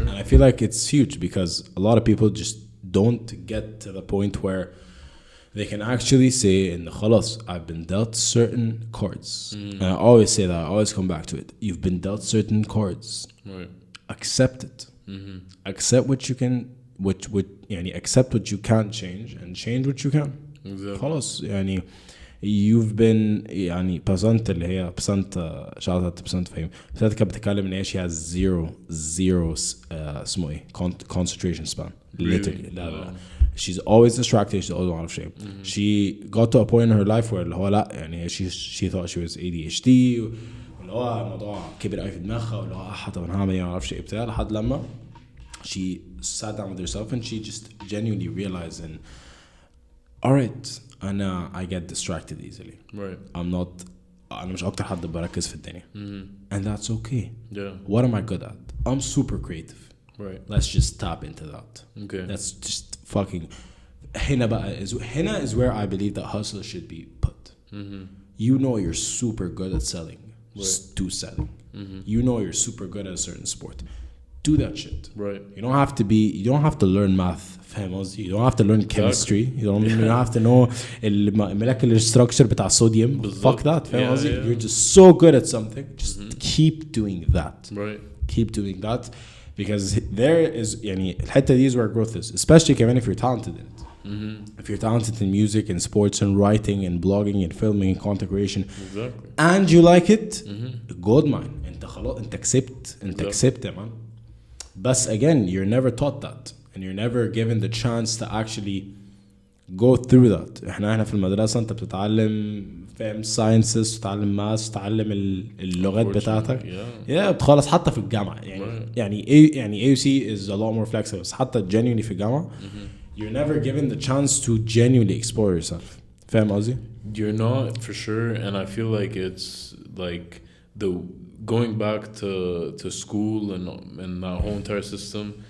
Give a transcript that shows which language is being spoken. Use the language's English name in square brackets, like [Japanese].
[English] And I feel like it's huge, because a lot of people just don't get to the point where they can actually say, in the خلاص, I've been dealt certain cards. And I always say that, I always come back to it. You've been dealt certain cards. Right. Accept it. Accept what you can, يعني accept what you can't change, and change what you can. Exactly. [Arabic] خلاص يعني [English] you've been [Arabic] يعني بسنت اللي هي بسنت شغلت بسنت فهم بسنت كانت بتتكلم ان هي [English] she has zero [Arabic] اسمه ايه [English] concentration span. Literally. لا. She's always distracted. She's always out of shape. She got to a point in her life where [Arabic] اللي هو لا يعني [English] she thought she was ADHD, [Arabic] واللي هو الموضوع كبر قوي في دماغها, واللي هو طب انا هعمل ايه ما اعرفش ايه بتاع, لحد لما [English] she sat down with herself and she just genuinely realized, and all right, I get distracted easily. Right. [Arabic] أنا مش أكتر حد بركز في الدنيا. [English] And that's okay. Yeah. What am I good at? I'm super creative. Right. Let's just tap into that. Okay. Let's just fucking [Arabic] هنا بقى هنا [English] is where I believe that hustle should be put. You know you're super good at selling. Just do selling. You know you're super good at a certain sport. Do that shit. Right. You don't have to learn math. [Arabic] فاهم قصدي? [English] You don't have to learn chemistry. You don't have to know molecular structure [Arabic] بتاع الصوديوم. [English] Fuck that. [Arabic] فاهم قصدي? [English] You're just so good at something. Just keep doing that. Right. Keep doing that. Because there is [Arabic] يعني الحتة دي [English] is where growth is. Especially [Arabic] كمان [English] if you're talented in it. If you're talented in music and sports and writing and blogging and filming and content creation. Exactly. And you like it. Gold mine. [Arabic] انت خلاص انت كسبت يا man. [English] But again, you're never taught that. And you're never given the chance to actually go through that. [Arabic] احنا في المدرسة انت بتتعلم فاهم sciences, تتعلم maths, تتعلم اللغات بتاعتك. بتخلص حتى في الجامعة يعني [English] AUC is a lot more flexible. حتى genuinely [Arabic] في الجامعة [English] you're never given the chance to genuinely explore yourself. [Arabic] فاهم قصدي؟ [English] You're not for sure, and I feel like it's like the going back to school and that whole entire system.